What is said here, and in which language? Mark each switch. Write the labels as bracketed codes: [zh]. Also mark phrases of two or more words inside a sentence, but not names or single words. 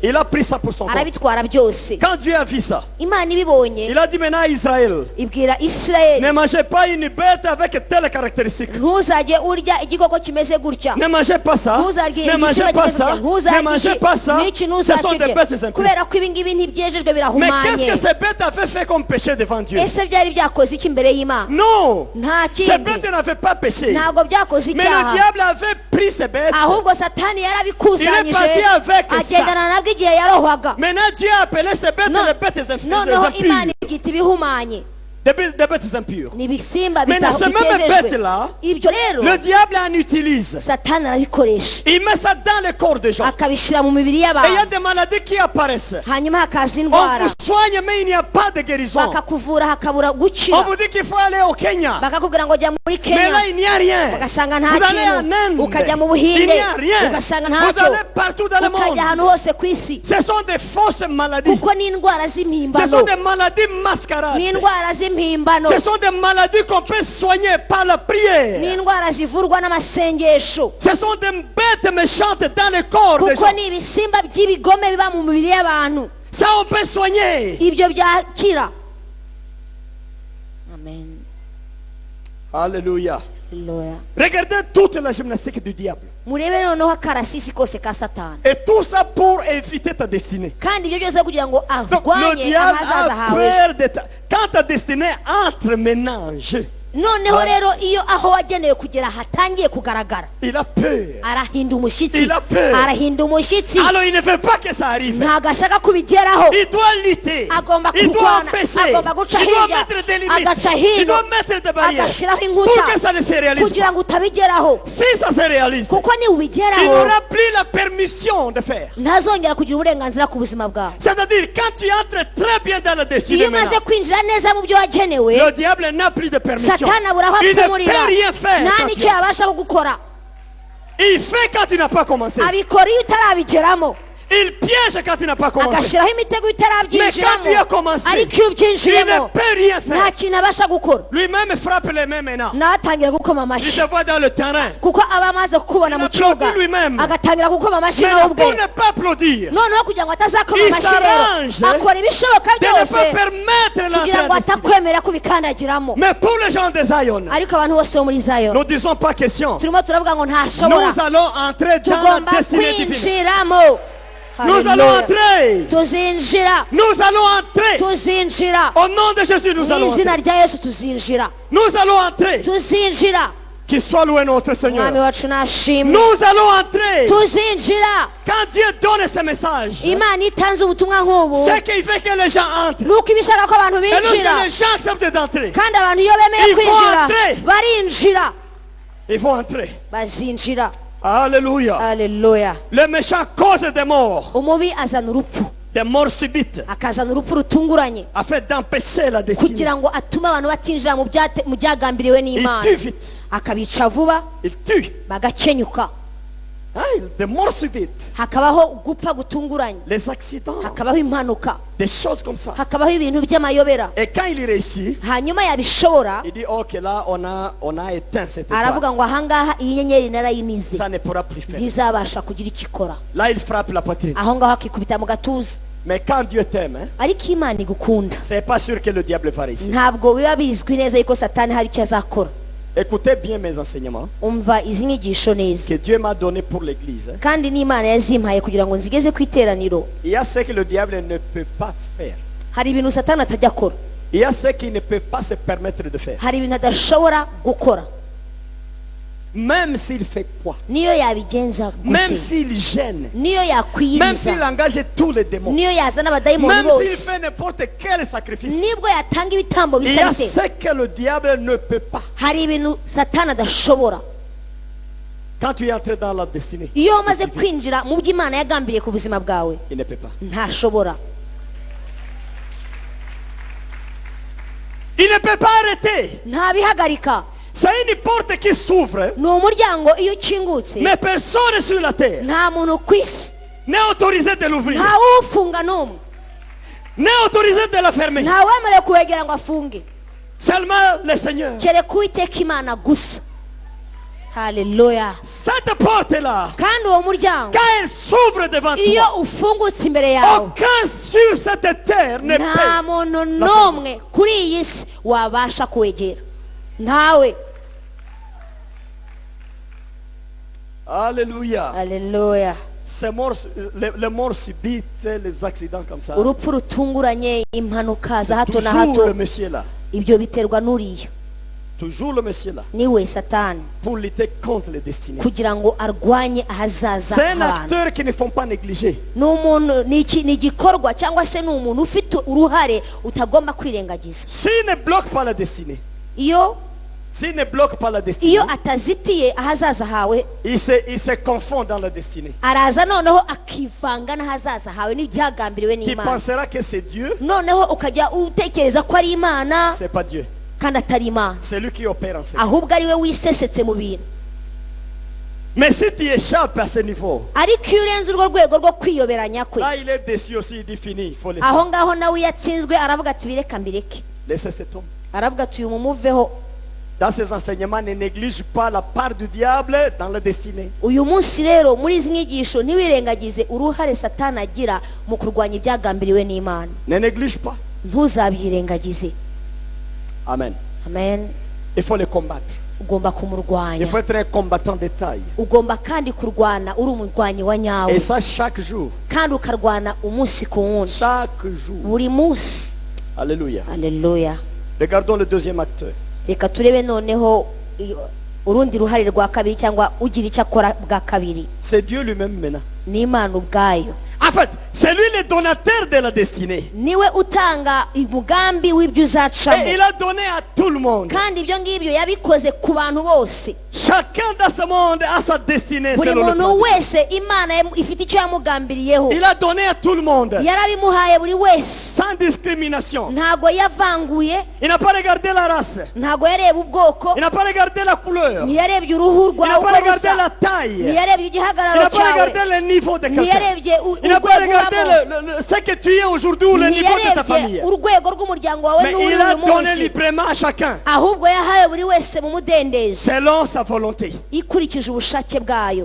[fr] Il a pris ça pour son compte. [rw] arabitwara byose. [fr] Quand Dieu a vu ça, [rw] imana ibibonye [fr] il a dit maintenant à Israël, [rw] ibwira isirayeli, [fr] ne mangez pas une bête avec telle caractéristique. [rw] ntuzajye urya igikoko kimeze gutya, [fr] Ne mangez pas ça. [rw] ntuzarye [fr] Ne mangez [rw] igisimba [fr] pas [rw] kimeze [fr] ça. [rw] gutya, [fr] Ne mangez [rw] ntuzarye [fr] pas ça. [rw] iki, n'iki [fr] Ce sont des [rw] ntuzakirye, [fr] bêtes impures. [rw] kubera ko ibi ngibi ntibyejejwe [fr] Mais [rw] birahumanye. [fr] qu'est-ce que ces bêtes avaient fait comme péché devant Dieu? [rw] ese byari byakoze iki imbere y'imana? [fr] Non. [rw] nta [fr] Ces [rw] kindi, [fr] bêtes n'avaient pas péché. [rw] ntabwo byakoze [fr] Mais le [rw] icyaha, [fr] diable avait pris ces bêtes. [rw] ahubwo satani yarabikusanyije [fr] Il est parti avec [rw] agendana nabwo igihe yarohwaga. [fr] Maintenant Dieu a appelé ces bêtes Non. les bêtes impures. [rw] noneho imana ibyita ibihumanye, [fr] Des bêtes impures. [rw] ni ibisimba [fr] Mais dans ce même [rw] bitejejwe. [fr] bête-là, [rw] ibyo rero [fr] le diable en utilise. [rw] satani arabikoresha, [fr] Il met ça dans le corps des gens. [rw] akabishyira mu mibiri [fr] Et il y a [rw] y'abantu, [fr] des maladies qui apparaissent. [rw] hanyuma hakaza [fr] On [rw] indwara, [fr] vous soigne, mais il n'y a pas de guérison. [rw] bakakuvura hakabura [fr] On [rw] gukira, [fr] vous dit qu'il faut aller au Kenya. [rw] bakakubwira ngo jya muri [fr] Mais [rw] kenya, [fr] là, il n'y a rien. [rw] ugasanga nta [fr] Vous allez en [rw] kintu, [fr] Inde. [rw] ukajya mu [fr] Il [rw] buhinde, [fr] n'y a rien. [rw] ugasanga [fr] Vous [rw] ntacyo, [fr] allez partout dans le [rw] ukajya [fr] monde. [rw] ahantu hose ku isi, [fr] Ce sont des fausses maladies. [rw] kuko ni indwara [fr] Ce sont [rw] z'impimbano, [fr] des maladies mascarades. [rw] ni indwara z'impimbano, [fr] Ce sont des maladies qu'on peut soigner par la [rw] ni [fr] prière. [rw] indwara zivurwa n'amasengesho, [fr] Ce sont des bêtes méchantes dans le corps des [rw] kuko [fr] gens. [rw] ni ibisimba by'ibigome biba mu mibiri y'abantu, [fr] Ça, on peut soigner. [rw] ibyo byakira. amen. [fr] Alléluia. [rw] Haleluya. [fr] Regardez toute la gymnastique du diable. [rw] murebe noneho akarasisi kose ka satani, [fr] Et tout ça pour éviter ta destinée. [rw] kandi ibyo byose kugira ngo [fr] Donc, le [rw] arwanye [fr] diable [rw] ahazaza [fr] a [rw] hawe. [fr] peur de ta... Quand ta destinée entre ménage, [rw] noneho rero iyo aho wagenewe kugera hatangiye kugaragara, [fr] il a peur. [rw] arahinda umushyitsi, [fr] Il a peur. [rw] arahinda umushyitsi, [fr] Alors il ne veut pas que ça arrive. [rw] ntabwo ashaka kubigeraho, [fr] Il doit lutter. [rw] agomba [fr] Il doit [rw] kurwana, [fr] empêcher. [rw] agomba guca [fr] Il doit [rw] hirya, [fr] mettre des limites. [rw] agaca [fr] Il [rw] hino, [fr] doit mettre des barrières [rw] agashyiraho [fr] pour [rw] inkuta [fr] que ça ne se réalise [rw] kugira [fr] pas. [rw] ngo utabigeraho, [fr] Si ça se réalise, [rw] kuko [fr] il [rw] niwubigeraho [fr] n'aura plus la permission de faire. [rw] ntazongera kugira uburenganzira ku buzima bwawe. [fr] C'est-à-dire, quand tu entres très bien dans la destinée, [rw] iyo umaze [fr] maintenant, [rw] kwinjira neza mu byo wagenewe, [fr] le diable n'a plus de permission. [rw] satani abura aho [fr] Il ne [rw] apfumurira, [fr] peut rien faire. [rw] nta [fr] quand [rw] n'icyo [fr] tu- [rw] yabasha gukora, [fr] Il fait quand tu n'as pas commencé. [rw] abikora iyo utarabigeramo, [fr] Il piège quand tu n'as pas commencé. [rw] agashyiraho imitego [fr] Mais quand tu as [rw] itarabyinjiramo, [fr] commencé, [rw] ariko iyo [fr] il [rw] ubyinjiyemo [fr] ne peut rien [rw] nta [fr] faire. [rw] kintu abasha gukora, [fr] Lui-même frappe les mains maintenant. [rw] natangira gukoma [fr] Il [rw] amashyi, [fr] se voit dans le terrain. [rw] kuko aba amaze kukubona [fr] Il [rw] mu [fr] applaudit [rw] kibuga, [fr] lui-même. [rw] agatangira gukoma amashyi [fr] Mais [rw] nawe ubwe. [fr] pour ne pas applaudir, [rw] noneho kugira ngo atazakoma [fr] Il [rw] amashyi rero, [fr] s'arrange [rw] akora ibishoboka [fr] de ne [rw] byose [fr] pas permettre [rw] kugira ngo [fr] l'entrée de [rw] atakwemera kubikandagiramo. [fr] Mais pour les gens de Zion, [rw] ariko abantu bose bo muri zayo [fr] nous disons pas question. [rw] turimo turavuga ngo ntashobora, [fr] Nous allons entrer dans la [rw] tugomba [fr] destinée divine. [rw] kwinjiramo. [fr] Nous allons Hallelujah. entrer. [rw] tuzinjira, [fr] Nous allons entrer. [rw] tuzinjira [fr] Au nom de Jésus, nous [rw] mu [fr] allons [rw] izina [fr] entrer. [rw] rya yesu, tuzinjira, [fr] Nous allons entrer. [rw] tuzinjira. [fr] Qu'il soit loué notre [rw] umwami [fr] Seigneur. [rw] wacu nashimwe, [fr] Nous allons entrer. [rw] tuzinjira. [fr] Quand Dieu donne ce message, [rw] imana itanze ubutumwa nk'ubu, [fr] c'est qu'il veut que les gens entrent. [rw] nuko iba ishaka ko abantu [fr] Et lorsque [rw] binjira, [fr] les gens acceptent d'entrer, [rw] kandi abantu iyo bemeye [fr] Ils vont [rw] kwinjira [fr] entrer. [rw] barinjira, [fr] ils vont entrer. [rw] bazinjira. [fr] Alléluia. [rw] Haleluya. [fr] Le méchant cause des morts, [rw] umubi azana urupfu, [fr] des morts subites, [rw] akazana urupfu rutunguranye [fr] afin d'empêcher la destinée. [rw] kugira ngo atume abantu batinjira mu byagambiriwe [fr] Il [rw] n'imana, [fr] tue vite. [rw] akabica vuba, [fr] Il tue. [rw] bagakenyuka, [fr] Des morts subites. [rw] hakabaho gupfa gutunguranye, [fr] Les accidents. [rw] hakabaho impanuka, [fr] Des choses comme ça. [rw] hakabaho ibintu by'amayobera. [fr] Et quand il réussit, [rw] hanyuma yabishobora, [fr] il dit ok, là on a éteint cette étoile. [rw] aravuga ngo ahangaha iyi nyenyeri narayinize, [fr] Ça ne pourra plus faire. [rw] ntizabasha kugira icyo ikora. [fr] Là il frappe la poitrine. [rw] aho ngaho akikubita mu gatuza. [fr] Mais quand Dieu t'aime, hein, [rw] ariko imana igukunda, [fr] c'est pas sûr que le diable va réussir. [rw] ntabwo biba bizwi neza yuko satani hari icyo azakora. [fr] Écoutez bien mes enseignements [rw] umva izi nyigisho neza, [fr] que Dieu m'a donné pour l'église. Hein. [rw] kandi n'imana yazimpaye kugira ngo nzigeze ku iteraniro. [fr] Il y a ce que le diable ne peut pas faire. [rw] hari ibintu satani atajya akora, [fr] Il y a ce qu'il ne peut pas se permettre de faire. [rw] hari ibintu adashobora gukora. [fr] même s'il fait quoi, [rw] niyo yabigenza [fr] même [rw] gute, [fr] s'il gêne, [rw] niyo [fr] même s'il [rw] yakwiriza, [fr] engage tous les démons, [rw] niyo yazana abadayimoni [fr] même s'il [rw] bose, [fr] fait n'importe quel sacrifice, [rw] nibwo yatanga ibitambo [fr] il y [rw] bisa [fr] a [rw] bite, [fr] ce que le diable ne peut pas. [rw] hari ibintu satani adashobora. [fr] Quand tu es entré dans la destinée, [rw] iyo wamaze kwinjira mu byo Imana yagambiriye ku buzima bwawe, [fr] il ne peut pas. [rw] ntashobora. [fr] Il ne peut pas arrêter. [rw] ntabihagarika. [fr] C'est une porte qui s'ouvre, [rw] ni umuryango iyo ukingutse, [fr] mais personne sur la terre [rw] nta muntu ku isi, [fr] n'est autorisé de l'ouvrir, [rw] nta ufunga n'umwe, [fr] n'est autorisé de la fermer. [rw] nta wemerewe kuwegera ngo afunge, [fr] Seulement le Seigneur. [rw] kereka uwiteka Imana gusa. Haleluya. [fr] Cette porte-là, [rw] kandi uwo muryango [fr] quand elle s'ouvre devant [rw] iyo [fr] toi, [rw] ufungutse imbere yawe, [fr] aucun sur cette terre ne [rw] nta [fr] peut. [rw] muntu n'umwe kuri iyi si wabasha kuwegera, ntawe. [fr] Alléluia. [rw] Haleluya. [fr] Ces morts, les morts subites, les accidents comme ça, [rw] urupfu rutunguranye, impanuka za hato na [fr] toujours [rw] hato, [fr] le monsieur là, [rw] ibyo biterwa n'uriya, [fr] toujours le monsieur là, [rw] niwe satani, [fr] pour lutter contre les destinées. [rw] kugira ngo arwanye ahazaza [fr] C'est un [rw] h'abantu. [fr] acteur qu'il ne faut pas négliger. [rw] ni umuntu, ni igikorwa cyangwa se ni umuntu ufite uruhare utagomba kwirengagiza. [fr] S'il ne bloque pas la destinée, s'il ne bloque pas la destinée, [rw] iyo atazitiye ahazaza hawe, [fr] il se confond dans la destinée. [rw] araza noneho akivanga n'ahazaza hawe n'ibyagambiriwe [fr] Tu [rw] n'Imana, [fr] penseras que c'est Dieu, [rw] noneho ukajya utekereza ko ari Imana [fr] c'est pas Dieu. [rw] kandi atari Imana, [fr] C'est lui qui opère en ça. [rw] ahubwo ari we wisesetse mu bintu. [fr] Mais si tu échappes à ce niveau, [rw] ariko iyo urenze urwo rwego rwo kwiyoberanya kwe, [fr] là il est déçu aussi, il dit fini, il faut laisser. [rw] aho ngaho nawe iyo atsinzwe aravuga ati bireka mbireke, [fr] Laissez cet homme. [rw] aravuga ati uyu mumuveho. [fr] Dans ses enseignements, ne néglige pas la part du diable dans la destinée. [rw] uyu munsi rero muri izi nyigisho ntiwirengagize uruhare satani agira mu kurwanya ibyagambiriwe n'Imana, [fr] Ne néglige pas. [rw] ntuzabyirengagize. Amen. Amen. [fr] Il faut le combattre. [rw] ugomba [fr] Il [rw] kumurwanya, [fr] faut être un combattant de taille. [rw] ugomba kandi kurwana uri umurwanyi wa [fr] Et [rw] nyawe, [fr] ça chaque jour. [rw] kandi ukarwana umunsi ku wundi, [fr] Chaque jour. [rw] buri munsi. [fr] Alléluia. [rw] Haleluya. [fr] Regardons le deuxième acteur. [rw] reka turebe noneho urundi ruhare rwa kabiri, cyangwa ugira icyo akora bwa kabiri. [fr] C'est Dieu lui-même maintenant. [rw] ni Imana ubwayo, [fr] En fait, c'est lui le donateur de la destinée. [rw] niwe utanga umugambi w'ibyo uzacamo, [fr] Et il a donné à tout le monde. [rw] kandi ibyo ngibyo yabikoze ku bantu bose. [fr] Chacun dans ce monde a sa destinée [rw] buri [fr] selon le [rw] muntu [fr] plan de Dieu. [rw] wese Imana ifite icyo yamugambiriyeho, [fr] Il a donné à tout le monde. [rw] yarabimuhaye buri wese, [fr] Sans discrimination. [rw] ntago yavanguye, [fr] Il n'a pas regardé la race. [rw] ntago yareba ubwoko, [fr] Il n'a pas regardé la couleur. Il [rw] ntiyarebye uruhu [fr] n'a [rw] rwawe [fr] pas [rw] uko [fr] regardé [rw] rusa, [fr] la taille. [rw] ntiyarebye [fr] Il [rw] igihagararo [fr] n'a pas [rw] cyawe, [fr] regardé le niveau de quelqu'un. [rw] ntiyarebye [fr] Il n'a pas [rw] urwego [fr] regardé [rw] ubamo, [fr] ce que tu es aujourd'hui ou le niveau de ta famille. [rw] ntiyarebye urwego rw'umuryango wawe [fr] Mais [rw] n'uri [fr] il a [rw] uyu [fr] donné [rw] munsi, [fr] librement à chacun. [rw] ahubwo yahaye buri wese mu mudendezo [fr] Selon sa volonté. [rw] ikurikije ubushake bwayo,